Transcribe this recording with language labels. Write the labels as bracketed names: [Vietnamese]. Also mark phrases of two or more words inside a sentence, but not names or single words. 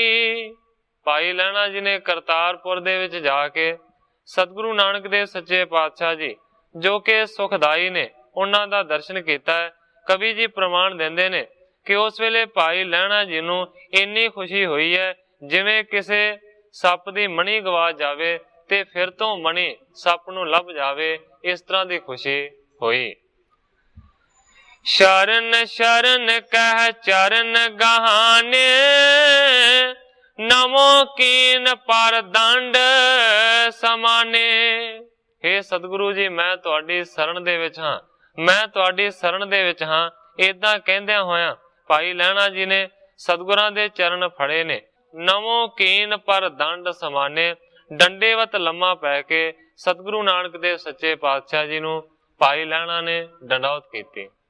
[Punjabi] ਭਾਈ ਲਹਿਣਾ ਜੀ ਨੇ ਕਰਤਾਰਪੁਰ ਦੇ ਵਿਚ ਜਾਕੇ ਸਤਿਗੁਰੂ ਨਾਨਕ ਦੇਵ ਸੱਚੇ ਪਾਤਸ਼ਾਹ ਜੀ ਜੋ ਕਿ ਸੁਖਦਾਈ ਨੇ ਉਹਨਾਂ ਦਾ ਦਰਸ਼ਨ ਕੀਤਾ ਹੈ। ਕਵੀ ਜੀ ਪ੍ਰਮਾਣ ਦਿੰਦੇ ਨੇ ਕਿ ਉਸ ਵੇਲੇ ਭਾਈ ਲਹਿਣਾ ਜੀ ਨੂੰ ਇੰਨੀ ਖੁਸ਼ੀ ਹੋਈ ਹੈ ਜਿਵੇਂ ਕਿਸੇ ਸੱਪ ਦੀ ਮਣੀ ਗਵਾ ਜਾਵੇ ਤੇ ਫਿਰ ਤੋ ਮਣੀ ਸੱਪ ਨੂੰ ਲੱਭ ਜਾਵੇ, ਇਸ ਤਰ੍ਹਾਂ ਕੀ ਖੁਸ਼ੀ ਹੋਈ। [Braj] शरण शरण कह चरण गहाने, नमो कीन पर दंड समाने। [Punjabi] ਹੇ ਸਤਿਗੁਰੂ ਜੀ ਮੈਂ ਤੁਹਾਡੀ ਸ਼ਰਨ ਦੇ ਵਿਚ ਹਾਂ, ਮੈਂ ਤੁਹਾਡੀ ਸ਼ਰਨ ਦੇ ਵਿਚ ਹਾਂ। ਇਦਾਂ ਕਹਿੰਦਿਆਂ ਹੋਇਆ ਭਾਈ ਲਹਿਣਾ ਜੀ ਨੇ ਸਤਿਗੁਰਾਂ ਦੇ ਚਰਨ ਫੜੇ ਨੇ। [Braj] नमो कीन पर दंड समाने, [Punjabi] ਡੰਡੌਤ ਲੰਮਾ ਪੈ ਕੇ ਸਤਿਗੁਰੂ ਨਾਨਕ ਦੇਵ ਸੱਚੇ ਪਾਤਸ਼ਾਹ ਜੀ ਨੂੰ ਭਾਈ ਲਹਿਣਾ ਨੇ ਡੰਡੌਤ ਕੀਤੀ।